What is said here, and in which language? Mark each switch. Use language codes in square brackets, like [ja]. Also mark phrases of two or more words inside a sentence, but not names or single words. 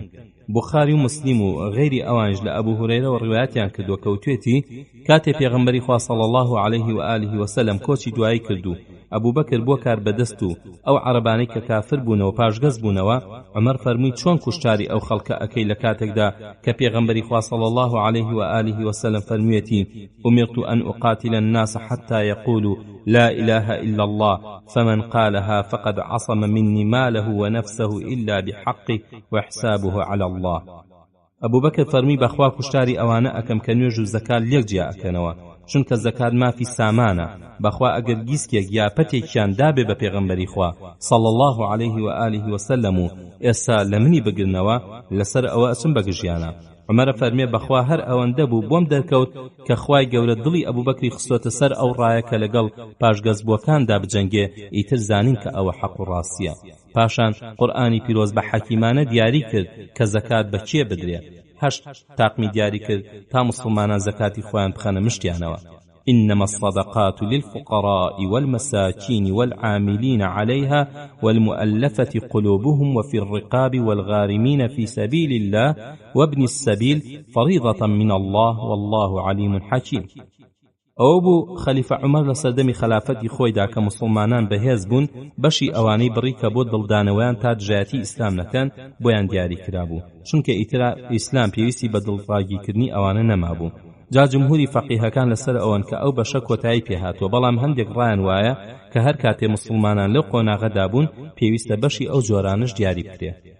[ckb] بوخاری و مسلم و غەیری ئەوانش لە ئەبوو هورەیرەوە ڕوایەتیان کردووە کە وتوێتی کاتێ پێغەمبەری خوا [ar] صلی الله عليه و آله وسلم [ckb] کۆچی دوایی کردو، ئەبوو بەکر بۆ کار بەدەست و ئەو عەرەبانەی کە کافر بوونەوە پاشگەز بوونەوە، عومەر فەرمووی چۆن کوشتاری ئەو خەڵکە ئەکەی لە کاتێکدا کە پێغەمبەری خوا [ar] صلی الله عليه و آله وسلم [ckb] فەرموویەتی [ar] أمرت أن أقاتل الناس حتى يقولوا لا إله إلا الله فمن قالها فقد عصم مني ماله ونفسه إلا بحقه وحسابه على الله. [ckb] ئەبوو بەکر فەرمی بەخوا کوشتاری ئەوانە ئەکەم کە نوێژ و زەکات لێک جیا ئەکەنەوە، چونکە زەکات مافی سامانە. بەخوا ئەگەر گیسکێک یا پەتێکیان دابێ بە پێغەمبەری خوا [ar] صلی الله عليه و آله وسلم [ckb] و ئێستا لە منی بگرنەوە، لەسەر ئەوە ئەچم بەگژیانە. عومەرە فەرمێ بەخوا هەر ئەوەندە بوو بۆم دەرکەوت کە خوای گەورە دڵی ئەبوو بەکری خستۆتە سەر ئەو ڕایە کە لەگەڵ پاشگەزبووەکاندا بجەنگێ، ئیتر زانین کە ئەوە حەق و ڕاستیە. پاشان قورئانی پیرۆز بە حەکیمانە دیاری کرد کە زەکات بە کێ بدرێ. هەشت تاقمی دیاری کرد تا مسلمانان زەکاتی خۆیان بخەنە مشتیانەوە. [ar] إنما الصدقات للفقراء والمساكين والعاملين عليها والمؤلفة قلوبهم وفي الرقاب والغارمين في سبيل الله وابن السبيل فريضة من الله والله عليم حكيم. [ckb] ئەوە بوو خەلیفە عومەر لە سەردەمی خلافەتی خۆیدا کە موسڵمانان بەهێز بوون بەشی ئەوانەی بڕی کە بۆ دڵدانەوەیان تا دژایەتی ئیسلام نەکەن بۆیان دیاری کرابوو چونکە ئیترا ئیسلام پێویستی بە دڵڕاگیکردنی ئەوانە نەمابوو. جا جمهوری فەقیهەکان لەسەر ئەوەن کە ئەو بەشە کۆتایی پێهاتوە بەڵام هەندێک ڕایان وایە کە هەر کاتێ موسڵمانان لەو قۆناغەدا بوون پێویستە بەشی ئەو جۆرانش دیاری بکرێ.